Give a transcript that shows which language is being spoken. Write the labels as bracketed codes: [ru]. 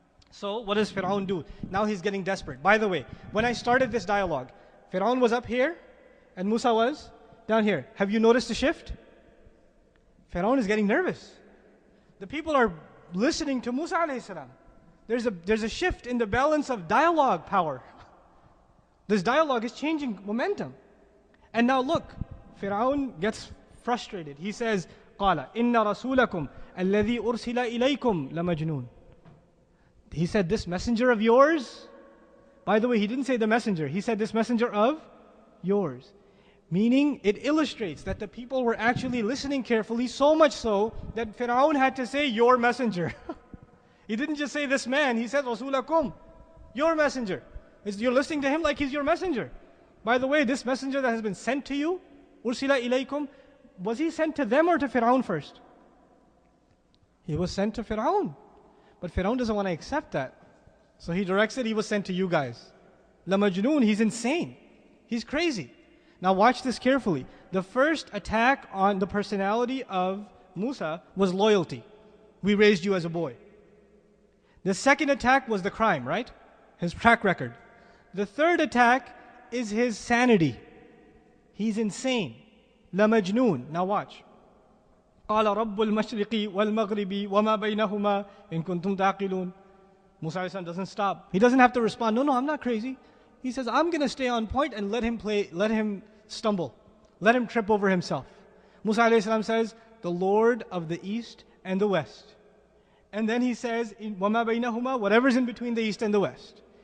[en] So what does Fir'aun do? Now he's getting desperate. By the way, when I started this dialogue, Fir'aun was up here and Musa was down here. Have you noticed the shift? Fir'aun is getting nervous. The people are listening to Musa alayhi salam. There's a shift in the balance of dialogue power. This dialogue is changing momentum. And now look, Fir'aun gets frustrated. He says, [ar] قَالَ إِنَّ رَسُولَكُمْ الَّذِي أُرْسِلَ إِلَيْكُمْ لَمَجْنُونَ. [en] He said, this messenger of yours, by the way, he didn't say the messenger, he said this messenger of yours. Meaning, it illustrates that the people were actually listening carefully, so much so that Fir'aun had to say, your messenger. He didn't just say this man, he said, Rasulakum, your messenger. You're listening to him like he's your messenger. By the way, this messenger that has been sent to you, Ursila ilaykum, was he sent to them or to Fir'aun first? He was sent to Fir'aun. But Fir'aun doesn't want to accept that. So he directs it, he was sent to you guys. La Majnoon, he's insane. He's crazy. Now watch this carefully. The first attack on the personality of Musa was loyalty. We raised you as a boy. The second attack was the crime, right? His track record. The third attack is his sanity. He's insane. La Majnoon. Now watch. [ar] قال رب المشرق والمغرب وما بينهما إن كنتم تعقلون. [en] Musa doesn't stop. He doesn't have to respond, no, I'm not crazy. He says, I'm going to stay on point and let him stumble. Let him trip over himself. Musa says, the Lord of the east and the west. And then he says, [ar] وَمَا بَيْنَهُمَا, [en] whatever's in between the east and the west.